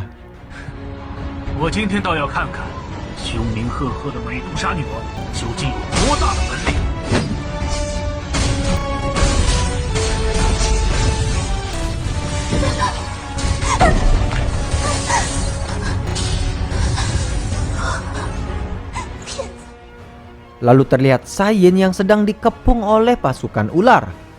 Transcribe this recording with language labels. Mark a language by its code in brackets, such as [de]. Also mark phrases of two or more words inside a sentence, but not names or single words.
[zh] 我今天倒要看看，凶名赫赫的美杜莎女王究竟有多大的本领。 [id] Lalu terlihat Sayin yang sedang dikepung oleh pasukan ular.